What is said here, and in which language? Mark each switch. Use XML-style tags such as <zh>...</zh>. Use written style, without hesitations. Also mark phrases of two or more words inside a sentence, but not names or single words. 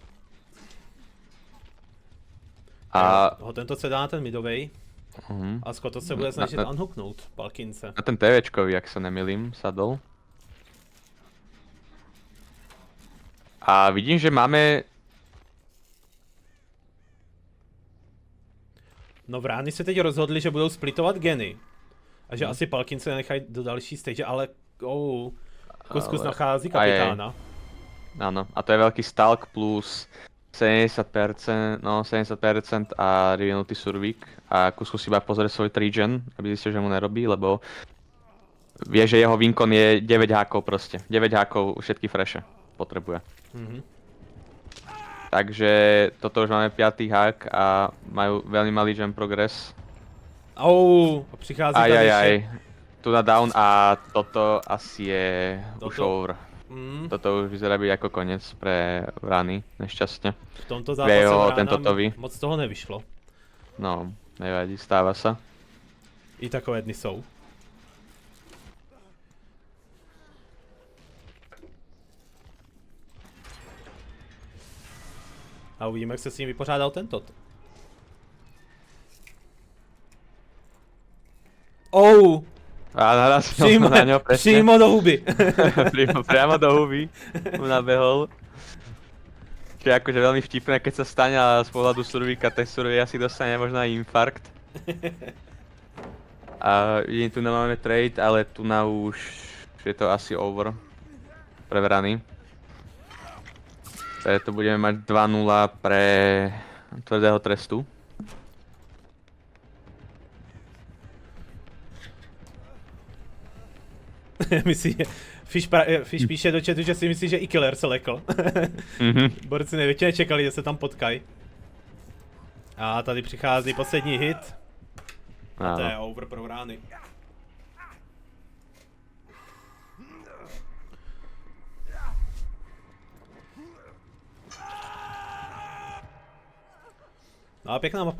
<cs>A... Tento se dá na ten midovej. A Skotos se bude snažit unhooknout Palkinse.</cs> <sk>Na ten TVčkový, ak sa nemýlim, sadol. A vidím, že máme...</sk> <cs>No Vrány se teď rozhodli, že budou splitovat geny. A že asi Palkinse nechají do další stage, ale Kuskus nachází kapitána.</cs> <sk>Áno, a to je veľký stalk plus 70% a revenutý survík. A Kuskus iba pozrie svoj trigen, aby zistil, že mu nerobí, lebo vie, že jeho vinkon je 9 hákov proste. 9 hákov, všetky freshe potrebuje. Takže toto už máme 5. hák a majú veľmi malý gem progress.</sk> <cs>Přichází tady</cs> <sk>tu na down a toto asi je už over. Toto už vyzerá byť ako koniec pre Vrany, nešťastne.</sk> <cs>V tomto zápase Vránám moc toho nevyšlo.</cs> <sk>No, nevadí, stáva sa.</sk> <cs>I takové dny jsou. A uvidíme, jak se s ním vypořádal tento. Oh, A narazil přímo,</cs> <sk>na ňo presne.</sk> <cs>přímo do huby.</cs> <sk>Priamo do huby mu nabehol. Čo je akože veľmi vtipné, keď sa stane a z pohľadu Survíka, tak Survey asi dostane možno aj infarkt. A vidím, tu máme trade, ale tu na už je to asi over. Prevraný. Preto budeme mať 2-0 pre tvrdého trestu.</sk> <cs>Myslí, Fish píše do chatu, že si myslí, že i Killer se lekl. Borci nevětšině nečekali, že se tam potkají. A tady přichází poslední hit. A to je over pro rány. No a pěkná mapa.</cs>